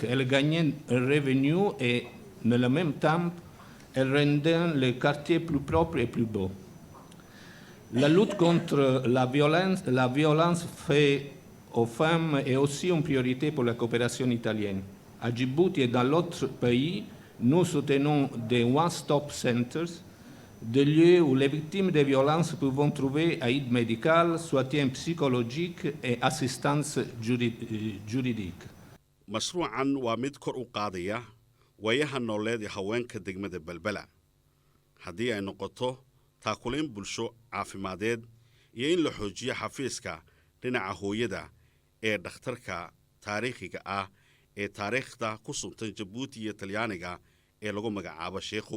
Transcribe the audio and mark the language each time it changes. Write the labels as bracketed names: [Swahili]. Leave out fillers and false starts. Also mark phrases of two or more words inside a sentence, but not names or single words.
[French] Elles gagnent un revenu et, en le même temps, elles rendent le quartier plus propre et plus beau. La lutte contre la violence faite aux femmes est aussi une priorité pour la coopération italienne. À Djibouti et dans d'autres pays, nous soutenons des [English] one-stop centers, [French] des lieux où les victimes de violences peuvent trouver aide médicale, soutien psychologique et assistance juridique. [Somali] mashruucan waa mid kor u qaadaya waayaha nololeed ee haweenka degmada Balbala. haddii ay noqoto taakulayn bulsho caafimadeed iyo in la xoojiyo xafiiska dhinaca hooyada ee dhakhtarka taariikhiga ah ee taariikhda ku suntan Djibouti iyo Talyaaniga ee lagu magacaabo Sheekhu.